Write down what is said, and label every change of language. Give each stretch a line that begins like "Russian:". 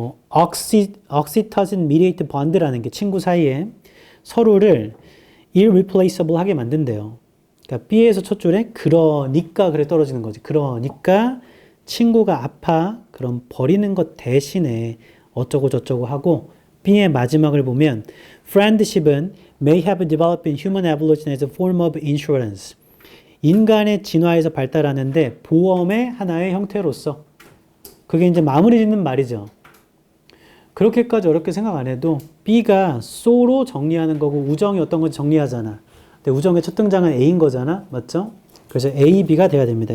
Korean: oxytocin mediated bond라는 게 친구 사이에 서로를 irreplaceable 하게 만든대요. 그러니까 B에서 첫 줄에 그러니까 그래 떨어지는 거지. 그러니까 친구가 아파. 그럼 버리는 것 대신에 어쩌고 저쩌고 하고 B의 마지막을 보면 friendship은
English: may have developed in human evolution as a form of insurance.
Korean: 인간의 진화에서 발달하는데 보험의 하나의 형태로서 그게 이제 마무리 짓는 말이죠. 그렇게까지 어렵게 생각 안 해도 B가 so로 정리하는 거고 우정이 어떤 건지 정리하잖아. 근데 우정의 첫 등장은 A인 거잖아. 맞죠? 그래서 A, B가 돼야 됩니다.